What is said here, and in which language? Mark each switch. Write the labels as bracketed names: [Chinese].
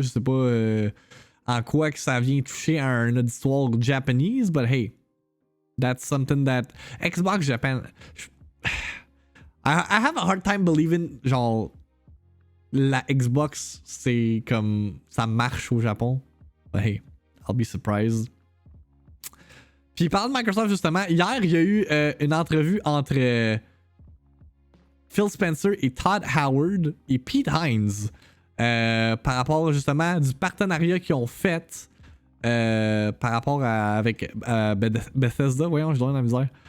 [French] Je sais pas en quoi que ça vient toucher à un auditoire japonese, [English] but hey, that's something that Xbox Japan. I have a hard time believing, [French] genre, la Xbox, c'est comme ça marche au Japon. [English] But hey, I'll be surprised. [French] Puis parlant de Microsoft justement, hier il y a eu une entrevue entre Phil Spencer et Todd Howard et Pete Hines par rapport justement du partenariat qu'ils ont fait par rapport avec Bethesda. Voyons, je donne la misère.